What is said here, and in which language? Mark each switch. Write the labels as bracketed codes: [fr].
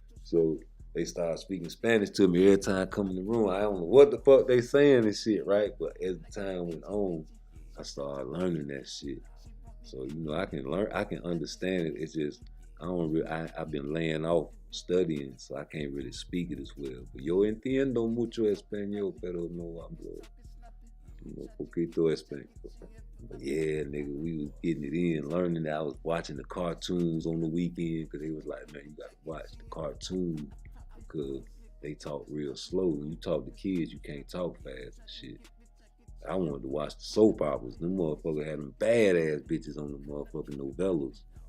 [en] So they start speaking Spanish to me every time I come in the room. I don't know what the fuck they saying and shit, right? But as the time went on, I started learning that shit. So, you know, I can understand it. It's just, I've been laying off studying, so I can't really speak it as well. [es] But yo entiendo mucho español, pero no hablo poquito español. [en] But yeah, nigga, we was getting it in, learning that. I was watching the cartoons on the weekend because they was like, man, you gotta watch the cartoon because they talk real slow. When you talk to kids, you can't talk fast and shit. I wanted to watch the soap operas. Them motherfuckers had them badass bitches on the motherfucking novellas.